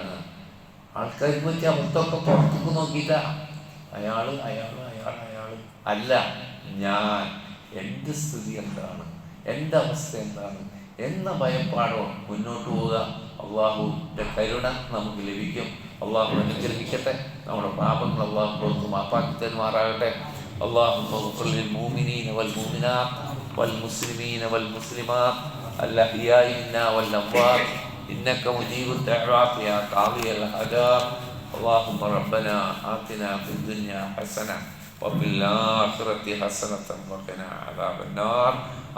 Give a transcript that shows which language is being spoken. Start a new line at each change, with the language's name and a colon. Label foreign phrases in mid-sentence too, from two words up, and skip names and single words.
Malayalam: ആൾക്കാർക്ക് പറ്റിയ അബദ്ധമൊക്കെ പുറത്തേക്ക് നോക്കിയിട്ടാ അയാള് അല്ല, ഞാൻ എൻ്റെ സ്ഥിതി എന്താണ്, എൻ്റെ അവസ്ഥ എന്താണ് എന്ന ഭയപ്പാടോ മുന്നോട്ട് പോവുക. അള്ളാഹുവിൻ്റെ കരുണ നമുക്ക് ലഭിക്കും. അള്ളാഹു അനുഗ്രഹിക്കട്ടെ. നമ്മുടെ പാപങ്ങൾ അള്ളാഹു പുറത്ത് മാപ്പാക്കി തരുമാറാകട്ടെ.
Arabic: اللهم اغفر للمؤمنين والمؤمنات والمسلمين والمسلمات الأحياء منا والأموات إنك مجيب الدعوات يا قاضي الحاجات. اللهم ربنا آتنا في الدنيا حسنة وفي الآخرة حسنة وقنا عذاب النار.